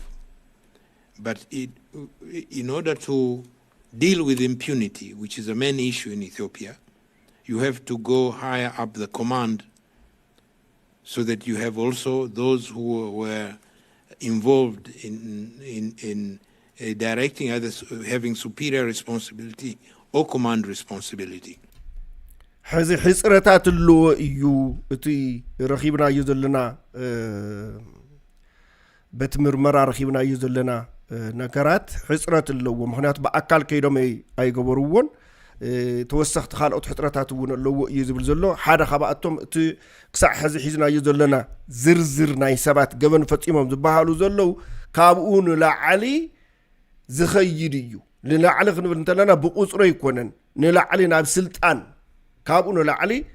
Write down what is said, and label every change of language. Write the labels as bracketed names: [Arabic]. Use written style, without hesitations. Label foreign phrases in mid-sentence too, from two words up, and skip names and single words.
[English] But in order to deal with impunity, which is a main issue in Ethiopia, you have to go higher up the command so that you have also those who were involved in directing others, having superior responsibility or command responsibility. [Tigrinya] ሕዚ ሕፅረታት ኣለዎ እዩ እቲ ረኺብናዩ ዘለና በቲ ምርመራ ረኺብናዩ ዘለና ነገራት ሕፅረት ኣለዎ ምክንያቱ በአካል ከይዶም ኣይገበሩዎን ተወሰኽቲ ካልኦት ሕፅረታት እውን ኣለዎ እዩ ዝብል ዘሎ ሓደ ካብኣቶም እቲ ክሳዕ ሕዚ ሒዝናዩ ዘለና ዝርዝር ናይ ሰባት ገበን ፈፂሞም ዝበሃሉ ዘለው ካብኡ ንላዕሊ ዝኸይድ እዩ ንላዕሊ ክንብል እንተለና ብቁፅሮ ይኮነን ንላዕሊ ናብ ስልጣን ካብኡ ንላዕሊ